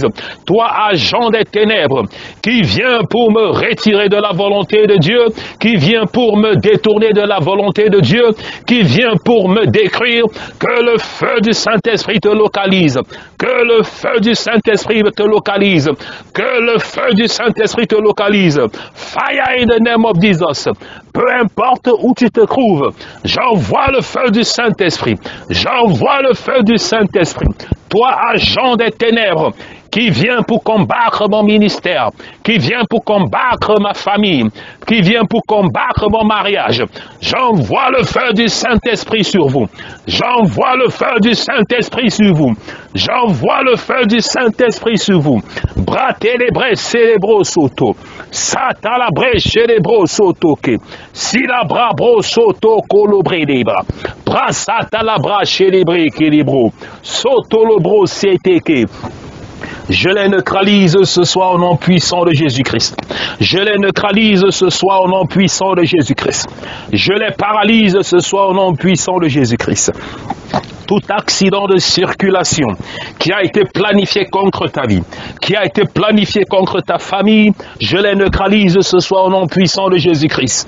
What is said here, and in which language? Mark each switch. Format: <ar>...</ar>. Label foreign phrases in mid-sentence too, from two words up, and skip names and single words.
<fr>Toi, agent des ténèbres, qui vient pour me retirer de la volonté de Dieu, qui vient pour me détourner de la volonté de Dieu, qui vient pour me détruire, que le feu du Saint-Esprit te localise, que le feu du Saint-Esprit te localise, que le feu du Saint-Esprit te localise.</fr> <en>Fire in the name of Jesus.</en> <fr>Peu importe où tu te trouves, j'envoie le feu du Saint-Esprit. J'envoie le feu du Saint-Esprit. Toi, agent des ténèbres, qui vient pour combattre mon ministère, qui vient pour combattre ma famille, qui vient pour combattre mon mariage. J'envoie le feu du Saint-Esprit sur vous. J'envoie le feu du Saint-Esprit sur vous. J'envoie le feu du Saint-Esprit sur vous. Bratelebres célébro soto. Satalabre célébro soto ke. Silabra bro soto colobre debra. Brasatalabra célébré kelibro. Soto lobro seteke. Je les neutralise ce soir au nom puissant de Jésus-Christ. Je les neutralise ce soir au nom puissant de Jésus-Christ. Je les paralyse ce soir au nom puissant de Jésus-Christ. tout accident de circulation qui a été planifié contre ta vie, qui a été planifié contre ta famille, je les neutralise ce soir au nom puissant de Jésus-Christ.</fr>